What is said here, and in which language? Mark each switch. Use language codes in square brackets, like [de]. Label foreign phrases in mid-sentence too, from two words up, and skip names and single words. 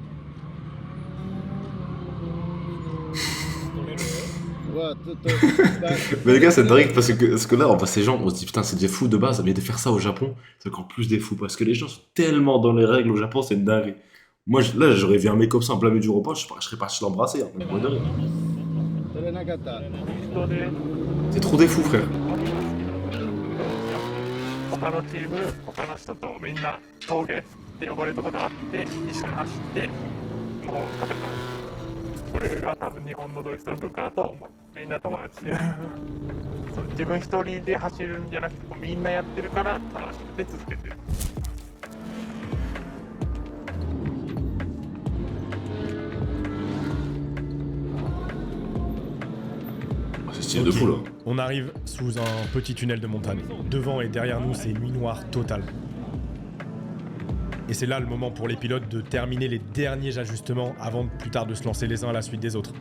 [fr] Mais les gars, c'est dingue parce que là, on voit ces gens, on se dit putain, c'est des fous de base, mais de faire ça au Japon, c'est encore plus des fous parce que les gens sont tellement dans les règles au Japon, c'est une dinguerie. Moi, là, j'aurais vu un mec comme ça en plein milieu du repas, je serais parti l'embrasser. Hein, de rire. C'est trop des fous, frère. [ja] 他のチーム、他の人とみんな峠って呼ばれるところがあって一緒に走ってもう食べた。これが多分日本のドリフトの文化だと思う。みんな友達でそう自分一人で走るんじゃなくてみんなやってるから楽しくて続けてる。 [fr] C'est stylé de fou là. On arrive sous un petit tunnel de montagne. Devant et derrière nous, c'est nuit noire totale. Et c'est là le moment pour les pilotes de terminer les derniers ajustements avant plus tard de se lancer les uns à la suite des autres.